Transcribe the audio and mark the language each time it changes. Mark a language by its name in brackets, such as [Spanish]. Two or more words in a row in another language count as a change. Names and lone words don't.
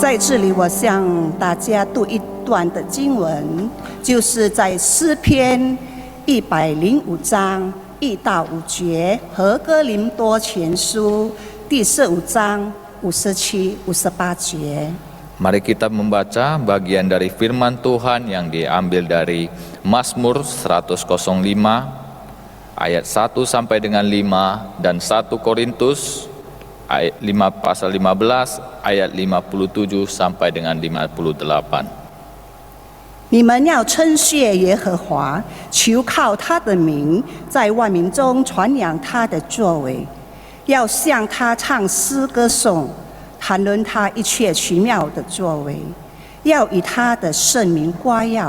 [Chinese] 这里我向大家读一段的经文，就是在诗篇105章1到5节和哥林多前书第15章57、58节。 [Indonesian] Mari kita membaca bagian dari firman Tuhan yang diambil dari Mazmur 105 ayat 1 sampai dengan 5 dan 1 Korintus ayat 5 pasal 15 ayat 57 sampai dengan 58. [Chinese] 你们要称谢耶和华，求靠他的名，在万民中传扬他的作为，要向他唱诗歌颂，谈论他一切奇妙的作为，要以他的圣名夸耀。